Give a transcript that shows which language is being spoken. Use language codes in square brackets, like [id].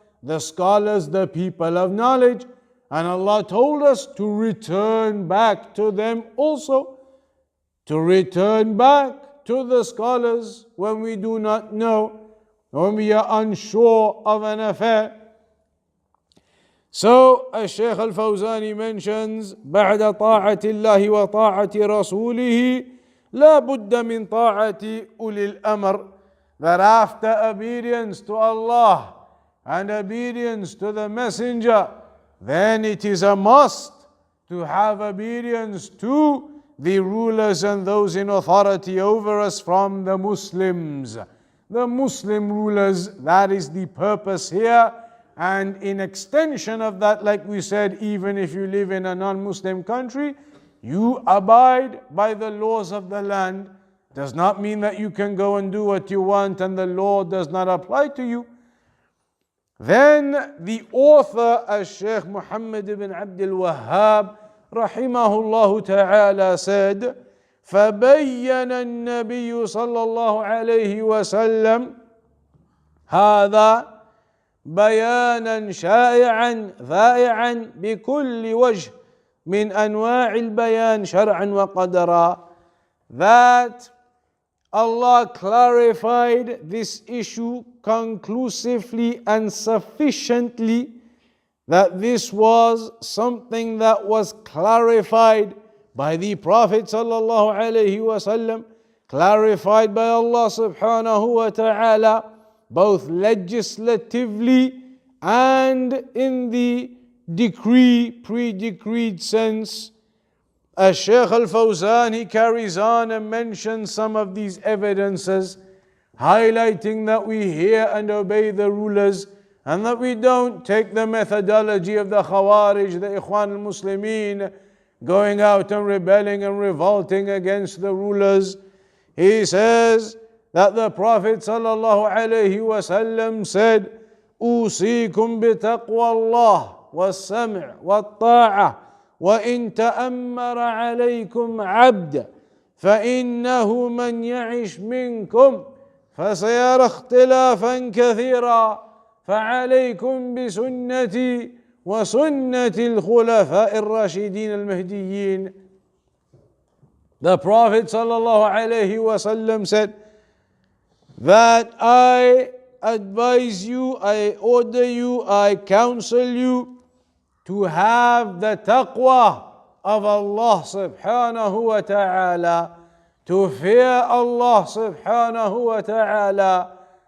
[en] The scholars, the people of knowledge. And Allah told us to return back to them also. To return back to the scholars when we do not know, when we are unsure of an affair. So, Shaykh al-Fawzani mentions, [ar] بعد طاعة الله وطاعة رسوله لا بد من طاعة أولي الأمر. [en] That after obedience to Allah and obedience to the Messenger, then it is a must to have obedience to the rulers and those in authority over us from the Muslims. The Muslim rulers, that is the purpose here. And in extension of that, like we said, even if you live in a non-Muslim country, you abide by the laws of the land. Does not mean that you can go and do what you want and the law does not apply to you. Then the author, Shaykh Muhammad ibn Abdul Wahhab, rahimahullah ta'ala, said, [ar] فبين النبي صلى الله عليه وسلم هذا بيانا شائعا ذائعا بكل وجه من أنواع البيان شرعا وقدرا. [en] That Allah clarified this issue conclusively and sufficiently, that this was something that was clarified by the Prophet sallallahu alaihi wasallam, clarified by Allah subhanahu wa ta'ala, both legislatively and in the decree, pre-decreed sense. As Shaykh al-Fawzan, he carries on and mentions some of these evidences, highlighting that we hear and obey the rulers, and that we don't take the methodology of the Khawarij, the Ikhwan al-Muslimin, going out and rebelling and revolting against the rulers. He says that the Prophet sallallahu alaihi wasallam said, [ar] أوصيكم بتقوى الله والسمع والطاعة وإن تأمر عليكم عبد فإنه من يعش منكم فسيرى اختلافا كثيرا فعليكم بسنتي وسنة الخلفاء الراشدين المهديين. [en] The Prophet sallallahu alaihi wasallam said that I advise you, I order you, I counsel you to have the taqwa of Allah subhanahu wa ta'ala, to fear Allah subhanahu wa ta'ala.